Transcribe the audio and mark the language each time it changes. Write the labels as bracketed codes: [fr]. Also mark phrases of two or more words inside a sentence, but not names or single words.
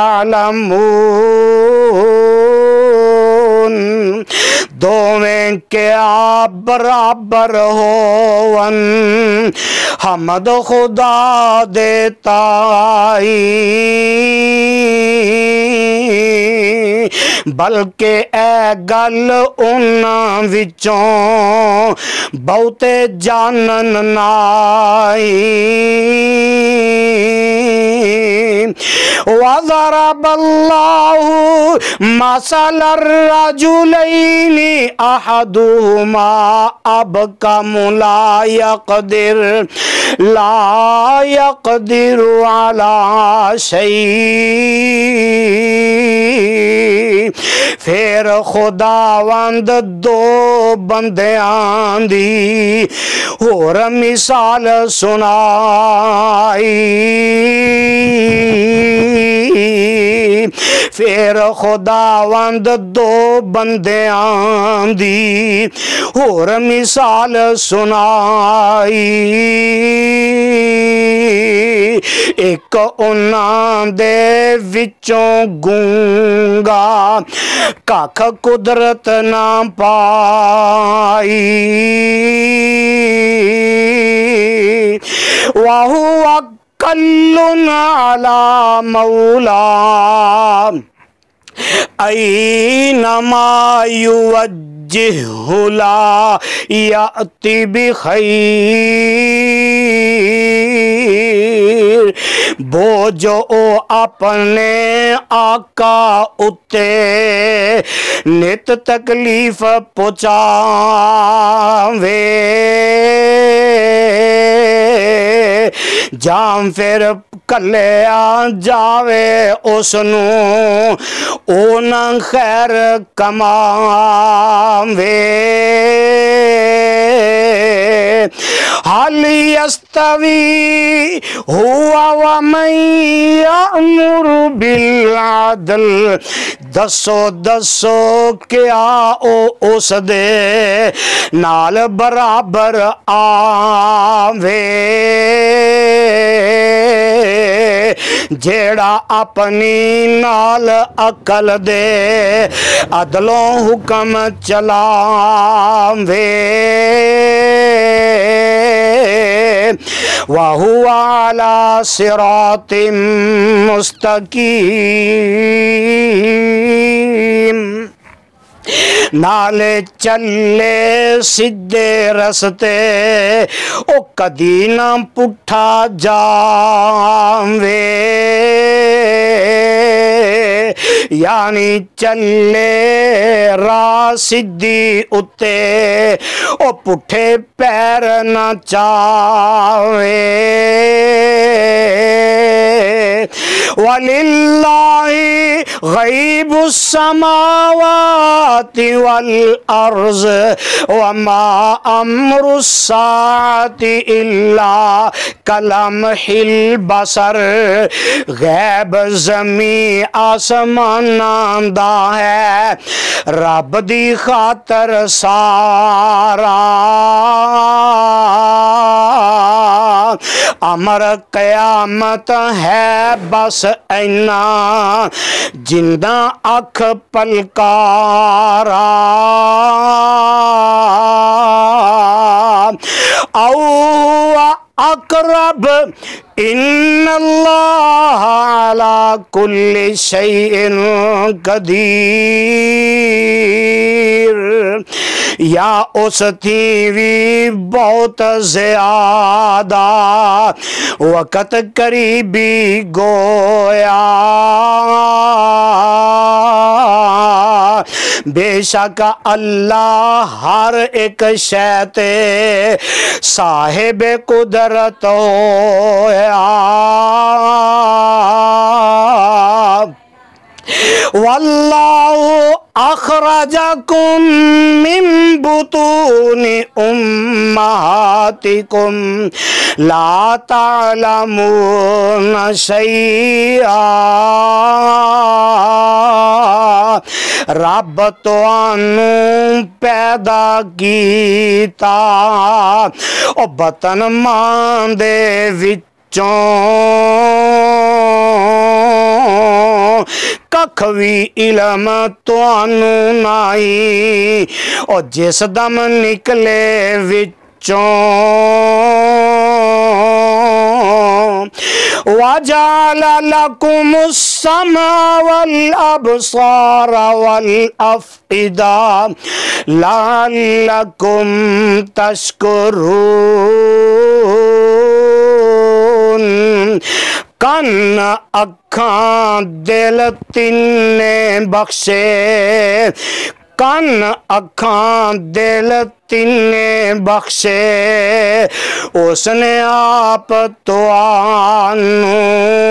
[pa] يعلمون دوویں کیا برابر ہون حمد خدا دیتائی بلکہ اے گل انہاں وچوں بہتے جانن نائی [ar] وَضَرَبَ اللَّهُ مَثَلَ الرَّجُلَيْنِ أَحَدُهُمَا أَبْكَمُ لا يقدر على شيء [pa] پھر خداوند دو بندیاں دی اور مثال سنائی پھر خداوند دو بندیاں دی اور مثال سنائی ایک انہاں دے وچوں گونگا ککھ قدرت نہ پائی [ar] وَهُوَ كَلٌّ عَلَى مَوْلَاهُ أَيْنَمَا يُوَجِّهُ لَا يَأْتِ [pa] بِخَيْرٍ بوجھو اپنے آقا اتے نت تکلیف پہنچاوے جام پھر کلے آ جاوے اس نو اونا خیر کماوے [ar] حل یستوی ہوا ومن یأمر بالعدل، [pa] دسو دسو کیا او اس دے نال برابر آوے جیڑا اپنی نال عقل دے عدلوں حکم [ar] چلاوے وَهُوَ عَلَى صِرَاطٍ مُسْتَقِيمٍ، [pa] نالے چلے سدھے رستے او کدی نہ پٹھا جاوے، یعنی چلے راہ سدھی اتے او پٹھے پیر نہ چاوے، [ar] وَلِلَّهِ غَيْبُ السَّمَاوَاتِ وَالْأَرْضِ وَمَا أَمْرُ السَّاعَةِ إِلَّا كَلَمْحِ الْبَصَرِ، [pa] غیب زمین آسمان دا ہے رب دی خاطر سارا، امر قیامت ہے بس اینا جندہ اکھ پلکارا، او [ar] اقرب ان اللہ علی کل شیء قدیر، [pa] یا اس تھی بھی بہت زیادہ وقت قریبی گویا، بے شک اللہ ہر ایک شے تے صاحب قدرت ہویا، [ar] واللہ اخرجکم من بطون امہاتکم لا تعلمون شیئا، [pa] رب توانوں پیدا کیتا او بطن ماں دے وچوں ککھ وی علم توانوں نائی او جس دم نکلے وچوں، [ar] وَجَعَلَ لَكُمُ السَّمْعَ وَالْأَبْصَارَ وَالْأَفْئِدَةَ لَعَلَّكُمْ تَشْكُرُونَ، [pa] کن اکھاں دل تینے بخشے، کن اکھاں دل تینے بخشے اس نے آپ توانوں،